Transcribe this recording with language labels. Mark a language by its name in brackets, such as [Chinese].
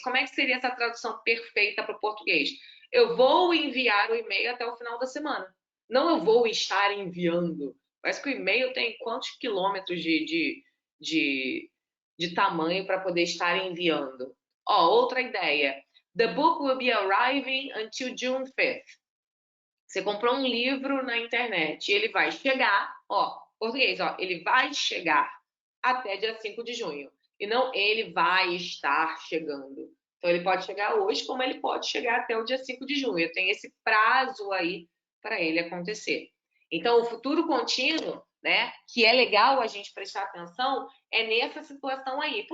[Portuguese] Como é que seria essa tradução perfeita para o português? Eu vou enviar o e-mail até o final da semana. Não eu vou estar enviando. Parece que o e-mail tem quantos quilômetros de tamanho para poder estar enviando. Ó, outra ideia. [English] The book will be arriving until June 5th. [Portuguese] Você comprou um livro na internet e ele vai chegar, ó, português, ó, ele vai chegar até dia 5 de junho. E não ele vai estar chegando. Então, ele pode chegar hoje, como ele pode chegar até o dia 5 de junho. Tem esse prazo aí para ele acontecer. Então, o futuro contínuo, né, que é legal a gente prestar atenção, é nessa situação aí.